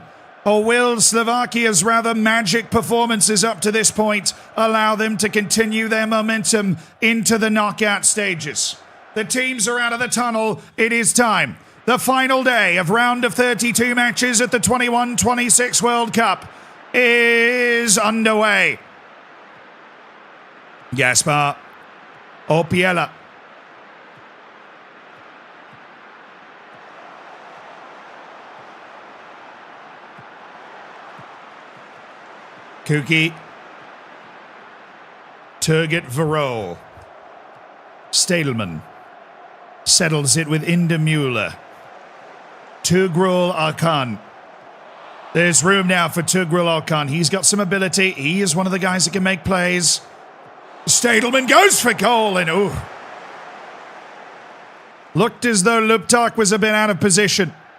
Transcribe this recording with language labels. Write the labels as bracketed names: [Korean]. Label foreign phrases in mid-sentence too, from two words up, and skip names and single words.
[English] Or will Slovakia's rather magic performances up to this point allow them to continue their momentum into the knockout stages? The teams are out of the tunnel. It is time. The final day of round of 32 matches at the 21-26 World Cup is underway. Gaspar. Opiella. Kuki. Turgut Varol. Stadelman. Settles it with Indemüller. Tugrul Arkan. There's room now for Tugrul Arkan. He's got some ability. He is one of the guys that can make plays. Stadelman goes for goal, and ooh. Looked as though Luptak was a bit out of position.